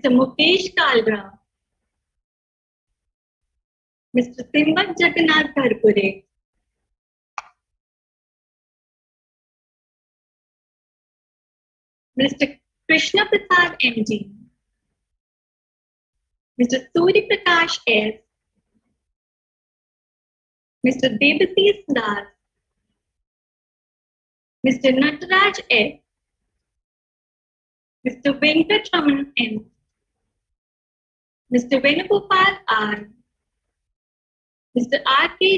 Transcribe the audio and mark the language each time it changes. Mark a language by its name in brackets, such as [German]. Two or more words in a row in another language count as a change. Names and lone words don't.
[English] Mukesh Kalra, Mr. Simbat Jagannath Gharpure, Mr. Krishna Prasad MD, Mr. Suri Prakash S., Mr. Debasis Das, Mr. Nataraj S., Mr. Venkatraman N., Mr. Venugopal R., Mr. R.K.